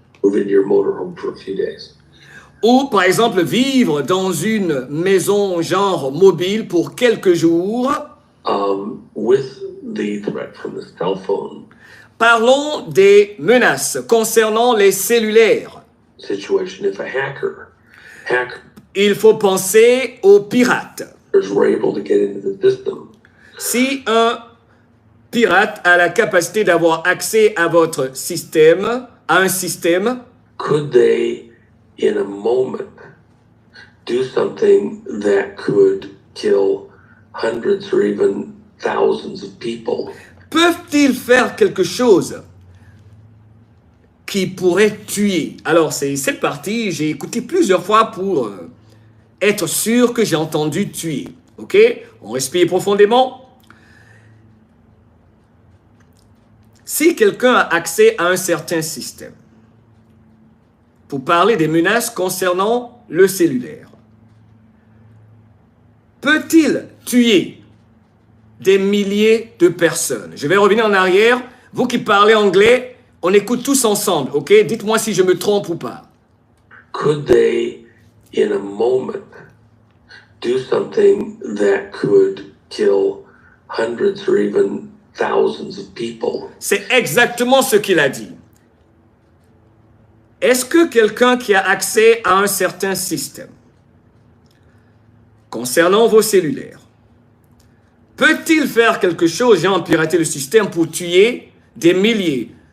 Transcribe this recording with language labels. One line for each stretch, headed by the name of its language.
English: Move into your motorhome for a few days.
French: Ou, par exemple, vivre dans une maison genre mobile pour quelques jours.
English: With the threat from the cell phone.
French: Parlons des menaces concernant les cellulaires.
English: Situation, if a hacker.
French: Il faut penser aux pirates.
English: Were able to get into the system.
French: Si un pirate a la capacité d'avoir accès à votre système, à un système,
English: could they, in a moment, do something that could kill hundreds or even thousands of people?
French: Peuvent-ils faire quelque chose qui pourrait tuer? Alors, c'est cette partie, j'ai écouté plusieurs fois pour être sûr que j'ai entendu tuer. OK? On respire profondément. Si quelqu'un a accès à un certain système, pour parler des menaces concernant le cellulaire, peut-il tuer des milliers de personnes? Je vais revenir en arrière. Vous qui parlez anglais, on écoute tous ensemble, ok? Dites-moi si je me trompe ou pas.
English: Could they, in a moment, do something that could kill hundreds or even thousands of people.
French: C'est exactement ce qu'il a dit. Est-ce que quelqu'un qui a accès à un certain système concernant vos cellulaires peut-il faire quelque chose, genre pirater le système pour tuer des milliers?